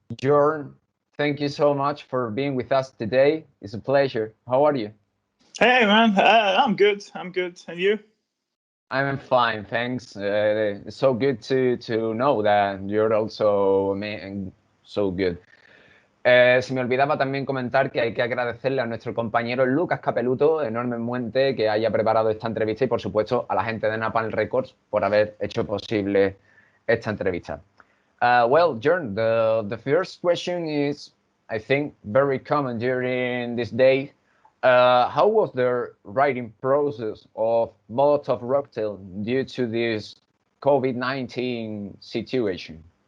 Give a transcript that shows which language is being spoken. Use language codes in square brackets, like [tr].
[en] Jorn, thank you so much for being with us today. It's a pleasure. How are you? Hey man, I'm good. I'm good. And you? I'm fine, thanks. It's so good to know that you're also so good. [es] Se me olvidaba también comentar que hay que agradecerle a nuestro compañero Lucas Capeluto, enormemente, que haya preparado esta entrevista y, por supuesto, a la gente de Napalm Records por haber hecho posible esta entrevista. [en] Well, Jorn, the first question is, I think, very common during this day. How was the writing process of Molotov Cocktail due to this COVID-19 situation?